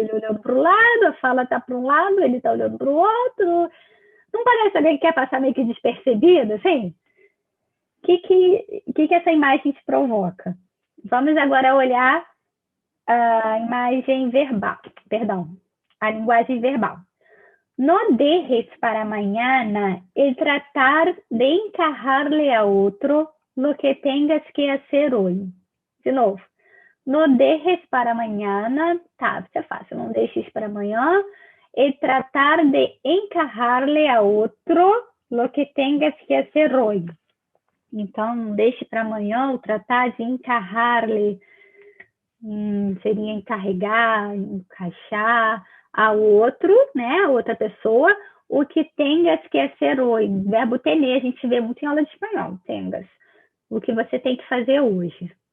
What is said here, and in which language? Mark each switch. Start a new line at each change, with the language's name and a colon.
Portuguese: Ele olhando para o lado, a fala tá para um lado, ele tá olhando para o outro. Não parece alguém que quer passar meio que despercebido, assim? O que essa imagem te provoca? Vamos agora olhar a imagem verbal, perdão, a linguagem verbal.
Spanish: No dejes para mañana el tratar de encajarle a otro lo que tengas que hacer hoy.
Portuguese: De novo.
Spanish: No dejes para mañana,
Portuguese: tá, isso é fácil, não deixes para amanhã.
Spanish: El tratar de encajarle a otro lo que tengas que hacer hoy.
Portuguese: Então, não deixe para amanhã o tratar de encarrar-lhe, seria encarregar, encaixar ao outro, né, a outra pessoa, o que tengas que ser hoje. Verbo tener, a gente vê muito em aula de espanhol, tengas. O que você tem que fazer hoje.